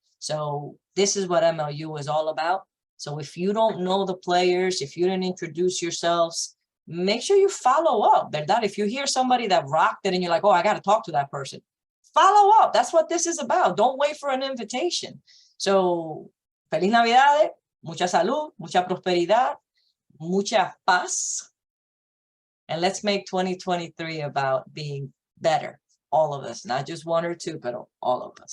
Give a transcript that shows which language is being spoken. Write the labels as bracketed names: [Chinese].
[English] So this is what MLU is all about. So if you don't know the players, if you didn't introduce yourselves, make sure you follow up. That if you hear somebody that rocked it and you're like, oh, I got to talk to that person, follow up. That's what this is about. Don't wait for an invitation. [Spanish] So Feliz Navidad, mucha salud, mucha prosperidad, mucha paz. [English] And let's make 2023 about being better. All of us, not just 1 or 2, but all of us.